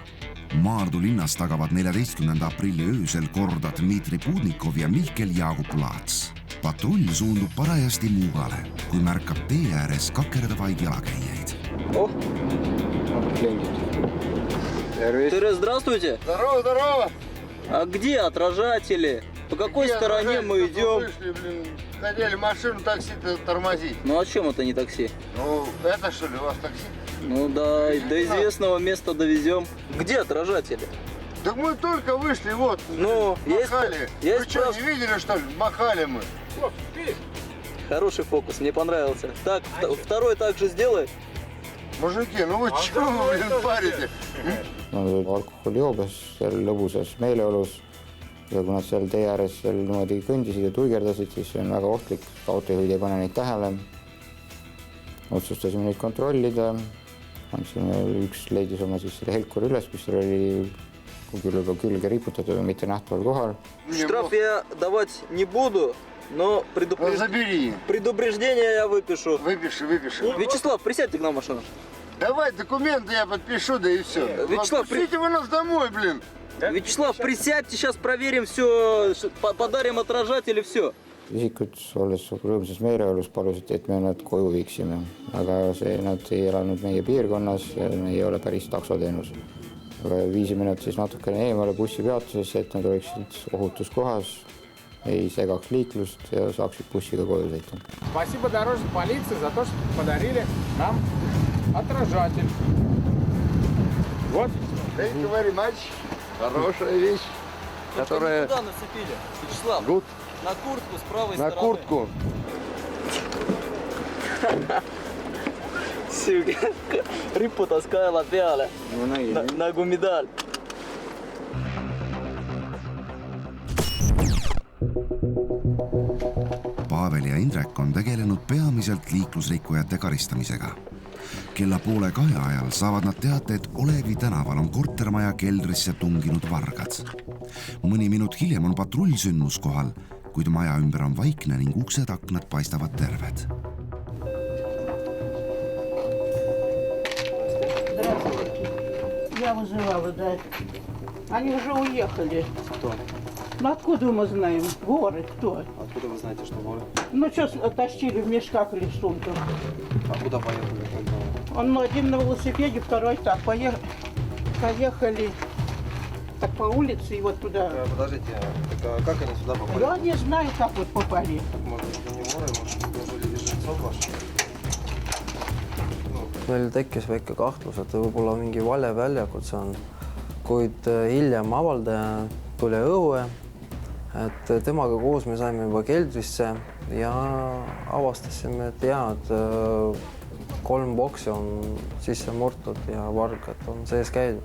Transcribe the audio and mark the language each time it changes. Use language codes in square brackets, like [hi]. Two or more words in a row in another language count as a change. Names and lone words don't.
[et] Maardu linnas tagavad 14. aprilli öösel korda Dmitri Pudnikov ja Mihkel Jaagup Laats. Patrull suundub parajasti Muugale, kui märkab tee ääres kakerdavaid jalakäijaid. Tere, [ru] здравствуйте. Здорово, здорово. А где отражатели? По какой стороне мы идем? Вышли, блин, хотели машину такси-то тормозить. Ну а чем это не такси? Ну, это что ли, у вас такси? Ну да, до известного места довезем. Где отражатели? Так мы только вышли, вот, Ну, махали. есть Вы что, не видели, что ли? Махали мы. Хороший фокус, мне понравился. Так, второй также сделай. Мужики, ну вы чего вы, блин, парите? [et] Nad olid alkoholijoobes, seal lõbusas meeleolus ja kui nad seal tee ääres seal niimoodi kõndisid ja tuigerdasid, siis see on väga ohtlik. Autojuhid ei pane neid tähele. Otsustasime neid kontrollida. Üks leidis oma siis selle Helkuri üles, mis oli külge riputatud, mitte nähtaval kohal. [ru] Штраф я давать не буду, но предупреждение я выпишу. Выпиши. Вячеслав, присядьте к нам в машину. Давай документы я подпишу, да и все. Вячеслав, Отпустите вы нас домой, блин. Вячеслав, присядьте, сейчас проверим все, подарим отражатели, все. [et] Isikud, olles rõõmsas meeleolus, palusid, et me nad koju viiksime. Aga nad ei elanud meie piirkonnas ja me ei ole päris taksoteenus. Aga viisime nad siis natukene eemale bussipeatusesse, et nad oleksid ohutus kohas, ei segaks liiklust ja saaksid bussiga koju sõita. [ru] Спасибо дорожной полиции за то, что подарили нам отражатель. Вот. [en] Thank you very much. [ru] Хорошая вещь, которая... Куда нацепили? Вячеслав, Good. на куртку с правой На стороны. куртку. [et] Riputas kaela peale, nagu medal. Pavel ja Indrek on tegelenud peamiselt liiklusrikkujate karistamisega. Kella 1:30 ajal saavad nad teate, et Olevi tänaval on kortermaja keldrisse tunginud vargad. Mõni minut hiljem on patrull sündmuskohal, kuid maja ümber on vaikne ning uksed aknad paistavad terved. [ru] Я вызывала, да. Они уже уехали. Кто? Ну откуда мы знаем? Воры, кто? Откуда вы знаете, что воры? Ну что, тащили в мешках или в сумках. А куда поехали? Он один на велосипеде, второй так. Поехали так по улице и вот туда. Подождите, как они сюда попали? Я не знаю, как вот попали. Может, это не воры, может, были жильцов ваших? [et] Meil tekkis väike kahtlus, et võib-olla mingi vale väljakutse on, kuid hiljem avaldaja tuli õue, et temaga koos me saime juba keldrisse ja avastasime, et head 3 boksi on sisse murtud ja vargad on sees käidud.